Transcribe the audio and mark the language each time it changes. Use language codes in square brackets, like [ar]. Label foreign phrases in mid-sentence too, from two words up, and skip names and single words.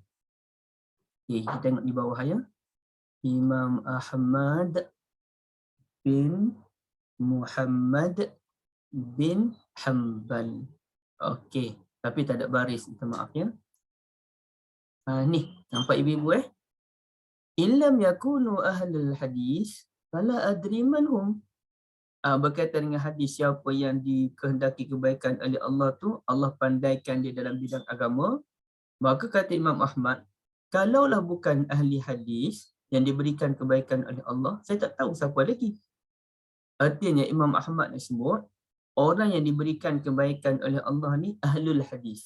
[ms] Okay, kita tengok di bawah ya. Imam Ahmad bin Muhammad bin Hambal. Okey. Tapi tak ada baris. Minta maaf ya. Ni. Nampak ibu-ibu [ar] إن لم يكونوا أهل الحديث فلا أدري من هم. [ms] Berkaitan dengan hadis, siapa yang dikehendaki kebaikan oleh Allah tu, Allah pandaikan dia dalam bidang agama. Maka kata Imam Ahmad, kalaulah bukan ahli hadis yang diberikan kebaikan oleh Allah, saya tak tahu siapa lagi. Artinya Imam Ahmad nak sebut, orang yang diberikan kebaikan oleh Allah ni [ar] أهل الحديث.